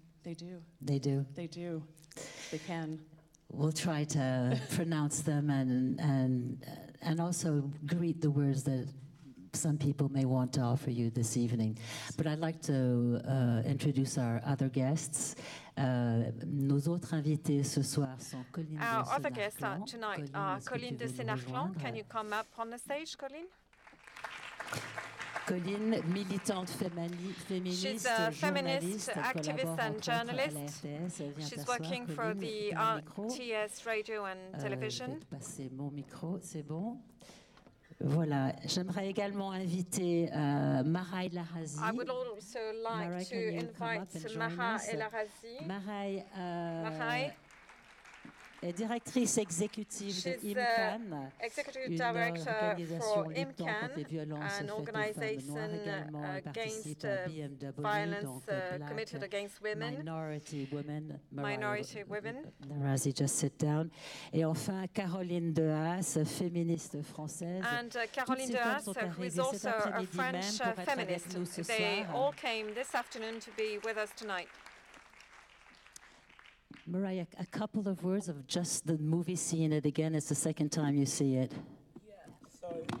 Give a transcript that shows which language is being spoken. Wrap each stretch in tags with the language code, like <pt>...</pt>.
<en>They do. They do? They do. They can. We'll try to pronounce them and also greet the words that some people may want to offer you this evening. But I'd like to introduce our other guests.</en> <fr>Nos autres invités ce soir sont Colline de Sénarclan.</fr> <en>Our other guests tonight are Colline de Sénarclan. Can you come up on the stage, Colline?</en> <fr>Colline, militante féministe,</fr> <en>she's a feminist, activist and journalist. She's working for the RTS radio and television.</en> <fr>Passer mon micro, c'est bon. Voilà, j'aimerais également inviter Maha El Arazi.</fr> <en>I would also like to invite Maha El Arazi.</en> <fr>Maha est directrice exécutive de IMCAN,</fr> <en>executive director for IMCAN, an organization against violence committed against women, minority women. Arazi, just sit down.</en> <fr>Et enfin, Caroline Dehaas, féministe française.</fr> <en>And Caroline Dehaas, who is also a French feminist. They all came this afternoon to be with us tonight. Mariah, a couple of words of just the movie, seeing it again. It's the second time you see it. Yeah,</en>